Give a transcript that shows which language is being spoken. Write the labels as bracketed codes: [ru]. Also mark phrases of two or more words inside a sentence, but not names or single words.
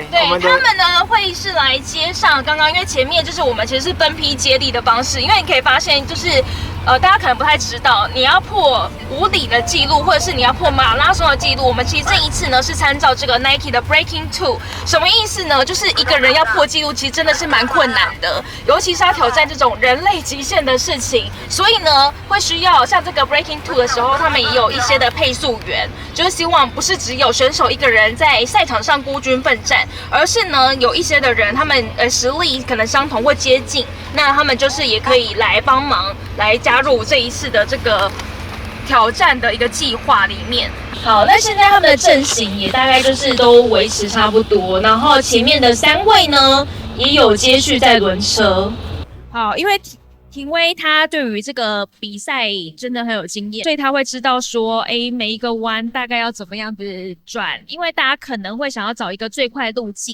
[zh] 他們呢會是來接上剛剛，因為前面就是我們其實是分批接力的方式，因為你可以發現就是大家可能不太知道，你要破5里的記錄，或者是你要破馬拉松的記錄，我們其實這一次呢是參照這個 Nike 的 Breaking 2，什麼意思呢？就是一個人要破記錄，其實真的是蠻困難的，尤其是要挑戰這種人類極限的事情，所以呢會需要像這個 Breaking 2的時候，他們也有一些的配速員，就是希望不是只有選手一個人在賽場上孤軍奮戰，而是呢有一些的人，他們實力可能相同或接近，那他們就是也可以來幫忙，來加入這一次的這個挑戰的一個計劃裡面。好，那現在他們的陣型也大概就是都維持差不多，然後前面的3位呢也有接續在輪車。好，因為廷威他對於這個比賽真的很有經驗，所以他會知道說，每一個彎大概要怎麼樣子轉，因為大家可能會想要找一個最快的路徑。